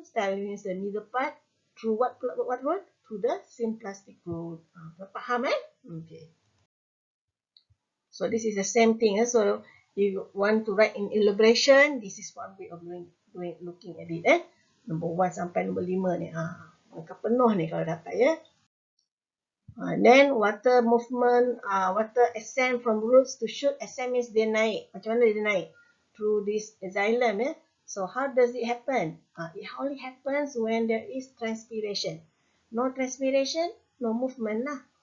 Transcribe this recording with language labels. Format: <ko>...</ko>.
<en>Style means the middle part through what route? Through the symplastic route. Faham Okay. So this is the same thing. So if you want to write in elaboration, this is one way of looking at it.</en> <ms>Number 1 sampai number 5 ni. Angka penuh ni kalau dapat ya.</ms> <en>Then water movement, water ascend from roots to shoot. Ascend means</en> <ms>dia naik. Macam mana dia naik?</ms> <en>Through this xylem. So how does it happen? It only happens when there is transpiration. No transpiration, no movement lah.</en>